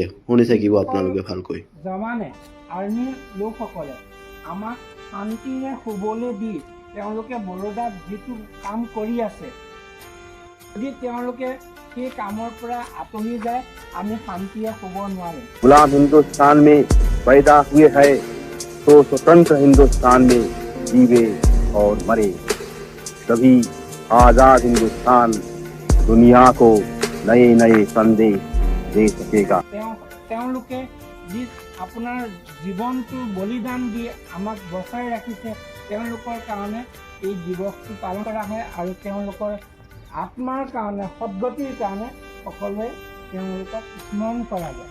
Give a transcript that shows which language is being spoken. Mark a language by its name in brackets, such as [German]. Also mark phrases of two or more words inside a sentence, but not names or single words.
[Assamese] শুনি থাকিব আপোনালোকে ভালকৈ। জৱানে আৰ্মীৰ লোকসকলে আমাক শান্তিৰে শুবলৈ দি তেওঁলোকে বৰোদাত যিটো কাম কৰি আছে, যদি তেওঁলোকে সেই কামৰ পৰা আঁতৰি যায়, আমি শান্তিৰে শুব নোৱাৰিম। [Hindi] गुलाम हिंदुस्तान में पैदा हुए हैं तो स्वतंत्र हिंदुस्तान में जीवे और मरे, तभी आजाद हिंदुस्तान दुनिया को नए नए संदेश दे सकेगा। [Assamese] তেওঁলোকে যি আপোনাৰ জীৱনটো বলিদান দি আমাক বচাই ৰাখিছে, তেওঁলোকৰ কাৰণে এই দিৱসটো পালন কৰা হয়। আৰু তেওঁলোকৰ আত্মাৰ কাৰণে, সদ্গতিৰ কাৰণে সকলোৱে তেওঁলোকক স্মৰণ কৰা যায়।